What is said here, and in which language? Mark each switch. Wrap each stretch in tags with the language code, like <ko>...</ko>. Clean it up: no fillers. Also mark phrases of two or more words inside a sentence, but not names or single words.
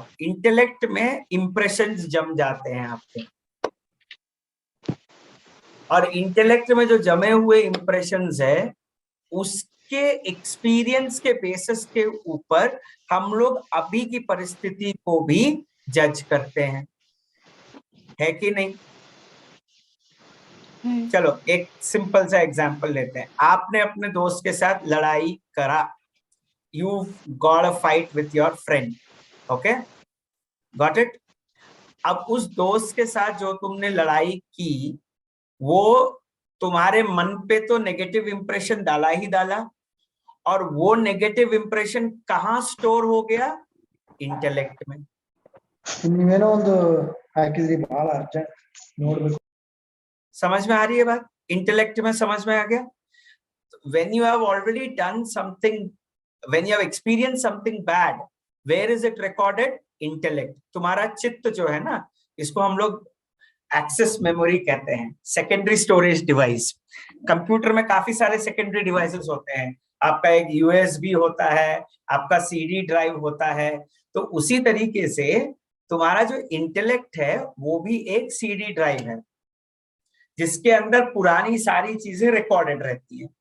<hi>इंटेलेक्ट में इंप्रेशंस जम जाते हैं आपके, और इंटेलेक्ट में जो जमे हुए इंप्रेशंस है उसके एक्सपीरियंस के बेसिस के ऊपर हम लोग अभी की परिस्थिति को भी जज करते हैं, है कि नहीं? चलो एक सिंपल सा एग्जांपल लेते हैं। आपने अपने दोस्त के साथ लड़ाई करा,</hi> <en>You got a fight with your friend, okay, got it.</en> <hi>अब उस दोस्त के साथ जो तुमने लड़ाई की, वो तुम्हारे मन पे तो</hi> <en>negative impression</en> <hi>डाला ही डाला, और वो</hi> <en>negative impression</en> <hi>कहाँ स्टोर हो गया? इंटेलेक्ट में।</hi> <kn>ನೀವೇನೋ ಒಂದು ಹಾಕಿದ್ರಿ ಬಹಳ ಅರ್ಜೆಂಟ್ ನೋಡ್ಬೇಕು.</kn> <hi>समझ में आ रही है बात? इंटेलेक्ट में समझ में आ गया?</hi> <en>when you have already done something, when you have experienced something bad, where is it recorded? Intellect.</en> <hi>तुम्हारा चित्त जो है ना, इसको हम लोग</hi> <en>access memory</en> <hi>कहते हैं,</hi> <en>secondary storage device.</en> <hi>कंप्यूटर में काफी सारे</hi> <en>secondary devices</en> <hi>होते हैं, आपका एक यूएसबी होता है, आपका</hi> <en>CD drive</en> <hi>होता है। तो उसी तरीके से तुम्हारा जो इंटेलेक्ट है वो भी एक</hi> <en>CD drive</en> <hi>है, जिसके अंदर पुरानी सारी चीजें रिकॉर्डेड रहती हैं।</hi>